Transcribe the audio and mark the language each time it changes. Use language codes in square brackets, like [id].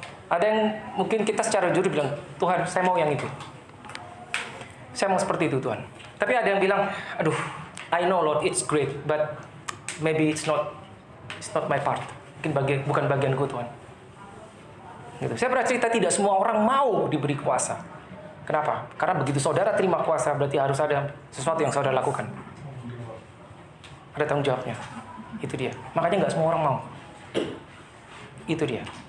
[id] Ada yang mungkin kita secara jujur bilang, Tuhan, saya mau yang itu. Saya mau seperti itu, Tuhan. Tapi ada yang bilang, aduh, [en] I know Lord, it's great, but maybe it's not my part. [id] Mungkin bukan bagianku, Tuhan. Gitu. Saya bercerita tidak semua orang mau diberi kuasa. Kenapa? Karena begitu saudara terima kuasa, berarti harus ada sesuatu yang saudara lakukan. Ada tanggung jawabnya. Itu dia. Makanya nggak semua orang mau. Itu dia.